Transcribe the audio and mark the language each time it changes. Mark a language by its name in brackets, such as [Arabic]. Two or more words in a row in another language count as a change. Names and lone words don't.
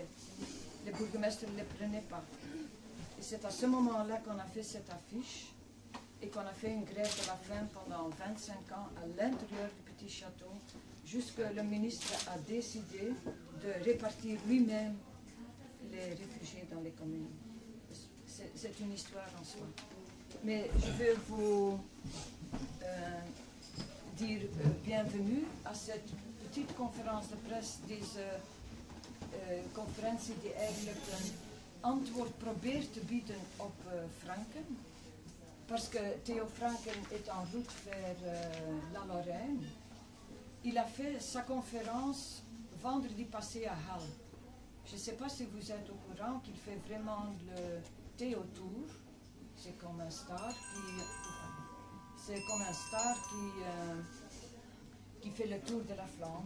[French] Les bourgmestres ne les prenaient pas. Et c'est à ce moment-là qu'on a fait cette affiche et qu'on a fait une grève de la faim pendant 25 ans à l'intérieur du Petit Château, jusque le ministre a décidé de répartir lui-même les réfugiés dans les communes. C'est une histoire en soi. Mais je veux vous dire bienvenue à cette petite conférence de presse, [Dutch] deze conferentie die eigenlijk een antwoord probeert te bieden op Francken. [French] Parce que Théo Francken est en route vers la Lorraine. Il a fait sa conférence vendredi passé à Halle. Je ne sais pas si vous êtes au courant qu'il fait vraiment le Théo Tour. C'est comme un star qui fait le tour de la Flandre.